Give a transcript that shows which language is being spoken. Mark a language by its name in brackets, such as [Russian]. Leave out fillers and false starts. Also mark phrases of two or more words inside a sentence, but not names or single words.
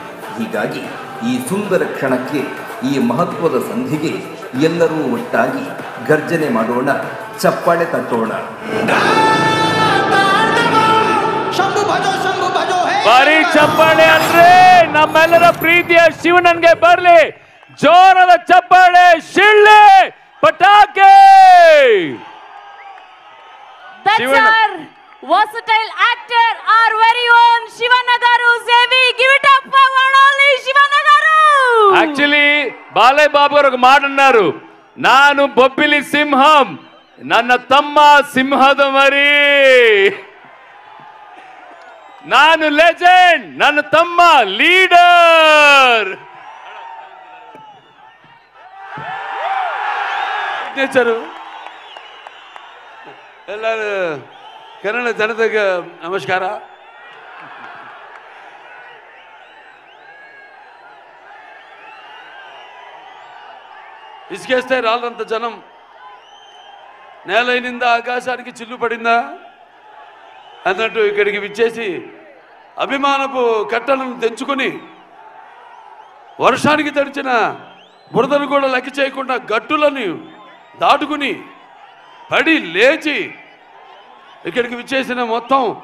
[Kannada] ಹೀಗಾಗಿ ಈ ಸುಂದರ ಕ್ಷಣಕ್ಕೆ ಈ ಮಹತ್ವದ ಸಂಧಿಗೆ ಎಲ್ಲರೂ ಒಟ್ಟಾಗಿ ಗರ್ಜನೆ ಮಾಡೋಣ, ಚಪ್ಪಾಳೆ ತಟ್ಟೋಣ. ಬರೀ ಚಪ್ಪಾಳೆ ಅಲ್ರಿ, ನಮ್ಮೆಲ್ಲರ ಪ್ರೀತಿಯ ಶಿವಣ್ಣನ್ಗೆ ಬರ್ಲಿ ಜೋರದ ಚಪ್ಪಾಳೆ, ಶಿಳ್ಳೆ ಪಟಾಕೆ. [English] That's our versatile actor, our very own Shivanna garu. Zevi, give it up for one only Shivanna garu. Actually, [Telugu] బాలయ్య బాబు గారు ఒక మాట అన్నారు, ನಾನು బొబ్బిలి సింహం, [Kannada] ನನ್ನ ತಮ್ಮ సింహದ ಮರಿ. ನಾನು ಲೆಜೆಂಡ್, ನನ್ನ ತಮ್ಮ ಲೀಡರ್. ಎಲ್ಲರೂ ಕನ್ನಡ ಜನತೆಗೆ ನಮಸ್ಕಾರ. [Telugu] ఇసుకేస్తే రాళ్ళంత జనం నేలైనిందా ఆకాశానికి చిల్లు పడిందా అన్నట్టు ఇక్కడికి విచ్చేసి అభిమానపు కట్టలను తెంచుకొని వర్షానికి తడిచిన బురదను కూడా లెక్క చేయకుండా గట్టులను దాటుకుని పడి లేచి ఇక్కడికి విచ్చేసిన మొత్తం